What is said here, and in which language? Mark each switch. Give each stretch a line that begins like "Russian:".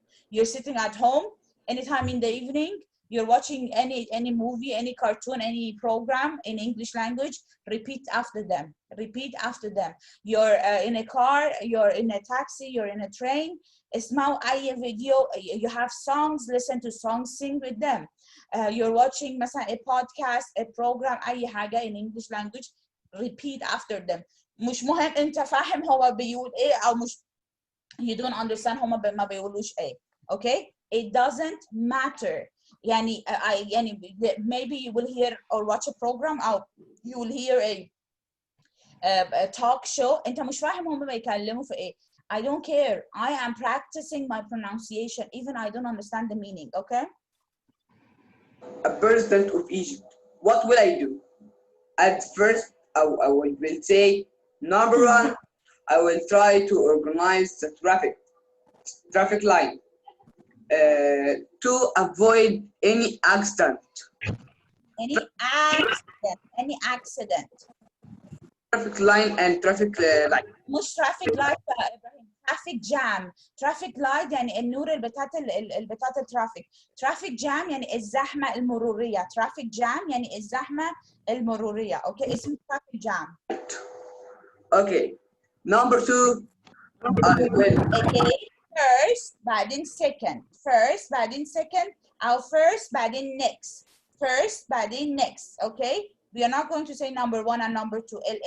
English: You're sitting at home, anytime in the evening, you're watching any movie, any cartoon, any program in English language, repeat after them, repeat after them. You're in a car, you're in a taxi, you're in a train,
Arabic: اسمعوا أي
English: video, you have songs, listen to songs, sing with them. You're watching
Arabic: مثلا
English: a podcast, a program,
Arabic: أي حاجة
English: in English language, repeat after them.
Arabic: مش مهم أنت فاهم هو بيقول إيه أو مش,
English: you don't understand
Arabic: هما ما بيقولوش إيه.
English: Okay? It doesn't matter.
Arabic: يعني
English: maybe you will hear or watch a program or you will hear a talk show,
Arabic: أنت مش فاهم هما بيتكلموا في إيه.
English: I don't care. I am practicing my pronunciation, even I don't understand the meaning, okay? A president of Egypt, what will I do? At first, I will say, number one, I will try to organize the traffic line. to avoid any accident. Any accident. Traffic line and traffic light.
Arabic: مش
English: traffic light
Arabic: يا إبراهيم.
English: traffic jam. traffic light
Arabic: يعني النور بتاعت الترافيك.
English: traffic jam
Arabic: يعني الزحمة المرورية. traffic jam يعني الزحمة المرورية. اوكي اسمه
English: traffic jam. Okay. Number 2 I will okay. first
Arabic: بعدين
English: second. first بعدين second
Arabic: أو
English: first بعدين next. first
Arabic: بعدين
English: next. okay. We are not going to say number 1 and number 2.